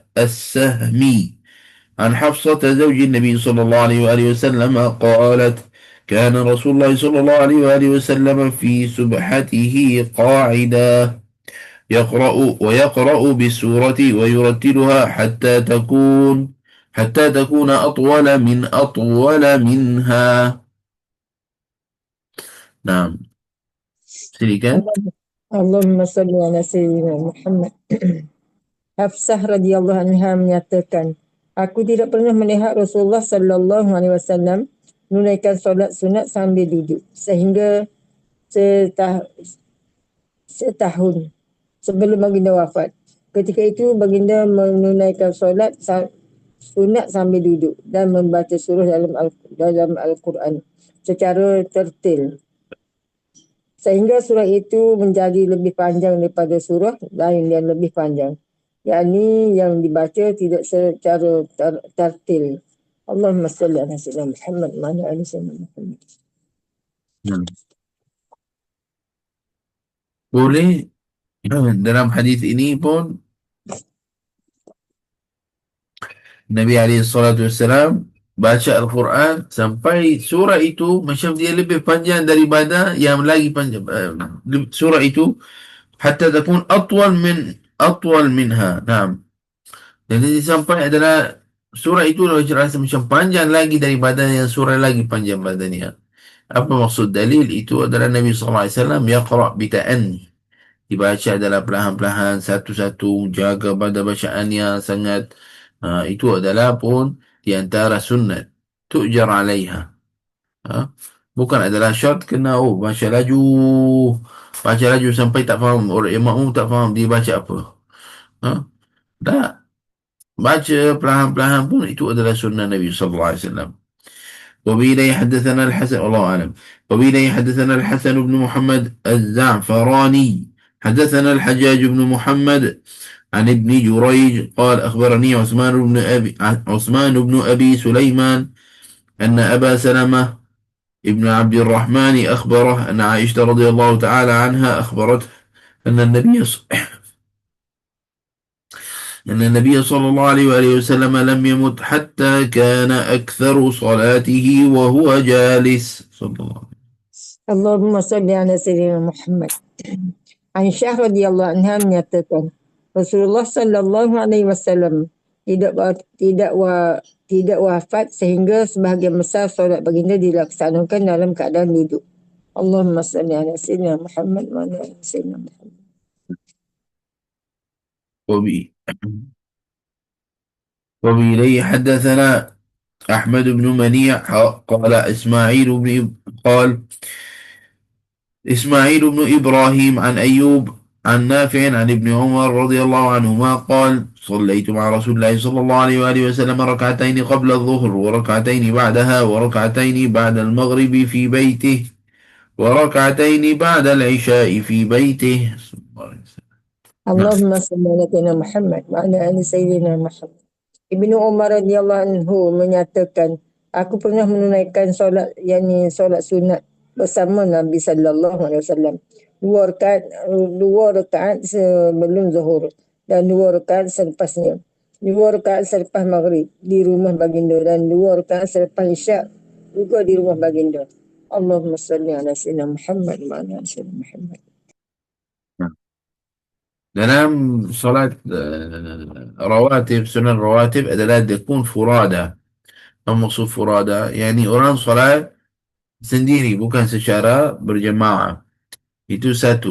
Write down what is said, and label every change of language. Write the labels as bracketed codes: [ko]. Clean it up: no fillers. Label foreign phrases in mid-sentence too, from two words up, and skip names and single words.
[ar] السهمي عن حفصة زوج النبي صلى الله عليه وآله وسلم قالت كان رسول الله صلى الله عليه وآله وسلم في سبحته قاعدا ويقرأ بالسورة ويرتلها حتى تكون أطول منها. [ms] نعم. silakan. [ar] اللهم صل على سيدنا محمد. [ms] Hafsah [ar] رضي الله عنها [ms] menyatakan, aku tidak pernah melihat Rasulullah [ar] صلى الله عليه وسلم [ms] menunaikan solat sunat sambil duduk sehingga setahun sebelum baginda wafat. Ketika itu baginda menunaikan solat sunat sambil duduk dan membaca surah dalam Al-Quran secara tertil. Sehingga surah itu menjadi lebih panjang daripada surah lain yang lebih panjang. Yakni yang dibaca tidak secara tertil. [ar] اللهم صل على سيدنا محمد وعلى آل سيدنا محمد. [ms] Boleh dalam hadis ini pun Nabi SAW baca Al-Quran sampai surah itu macam dia lebih panjang daripada yang lagi panjang. Surah itu [ar] حتى تكون أطول منها. نعم. [ms] Jadi sampai adalah surah itu rasa macam panjang lagi daripada yang surah lagi panjang badannya. Apa maksud dalil itu adalah Nabi SAW [ar] يقرأ بتأنٍّ. [ms] Dibaca adalah perlahan-perlahan satu-satu, jaga pada bacaannya sangat. Itu adalah pun di antara sunnat [ar] تؤجر عليها. [ms] Bukan adalah syarat kena baca laju sampai tak faham, orang yang makmum tak faham dia baca apa. Tak, baca perlahan-perlahan pun itu adalah sunnah Nabi [ar] صلى الله عليه وسلم. وبه حدثنا الحسن والله أعلم. وبه حدثنا الحسن بن محمد الزعفراني حدثنا الحجاج بن محمد عن ابن جريج قال أخبرني عثمان بن أبي سليمان أن أبا سلمة ابن عبد الرحمن أخبره أن عائشة رضي الله تعالى عنها أخبرته أن النبي صلى الله عليه وآله وسلم لم يمت حتى كان أكثر صلاته وهو جالس صلى الله عليه وسلم. اللهم صل على سيدنا محمد. [ms] Aisyah [ar] رضي الله عنها [ms] menyatakan, Rasulullah [ar] صلى الله عليه وسلم [ms] tidak wafat sehingga sebahagian besar solat baginda dilaksanakan dalam keadaan duduk. [ar] اللهم صل على سيدنا محمد وعلى آل سيدنا محمد. وبإليه حدثنا أحمد بن منيع قال إسماعيل بن إبراهيم عن أيوب عن نافع عن ابن عمر رضي الله عنهما قال صليت مع رسول الله صلى الله عليه وآله وسلم ركعتين قبل الظهر وركعتين بعدها وركعتين بعد المغرب في بيته وركعتين بعد العشاء في بيته. اللهم صل على سيدنا محمد وعلى آل سيدنا محمد. [ms] Ibnu Umar [ar] رضي الله عنه [ms] menyatakan, aku pernah menunaikan solat solat sunat bersama Nabi [ar] صلى الله عليه وسلم. [ms] Dua rakaat sebelum zuhur dan dua rakaat selepasnya. Dua rakaat selepas maghrib di rumah baginda dan dua rakaat selepas isyak juga di rumah baginda. [ar] اللهم صل على سيدنا محمد وعلى آل سيدنا محمد. [ms] Dalam solat [ar] السنن الرواتب [ms] adalah dekun furada. Apa maksud furada? Yani orang solat sendiri, bukan secara berjemaah. Itu satu.